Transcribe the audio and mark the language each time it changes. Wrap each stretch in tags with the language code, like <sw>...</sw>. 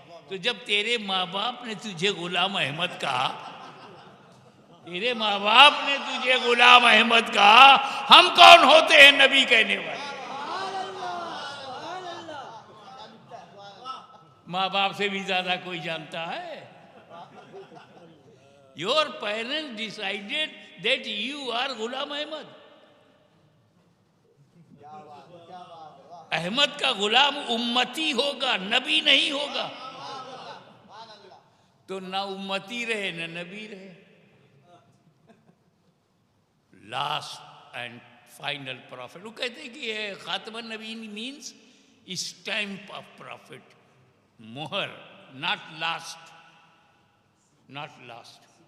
<hi>तो जब तेरे माँ बाप ने तुझे गुलाम अहमद कहा, तेरे माँ बाप ने तुझे गुलाम अहमद कहा, हम कौन होते हैं नबी कहने वाले? माँ बाप से भी ज्यादा कोई जानता है?</hi> <en>Your parents decided that you are Ghulam Ahmad.</en> <hi>Ahmad का गुलाम उम्मती होगा, नबी नहीं होगा। तो ना उम्मती रहे ना नबी रहे।</hi> <en>Last and final prophet.</en> <hi>वो कहते हैं कि ये खातमन नबीन</hi> <en>Means stamp of prophet, मोहर, not last, not last.</en>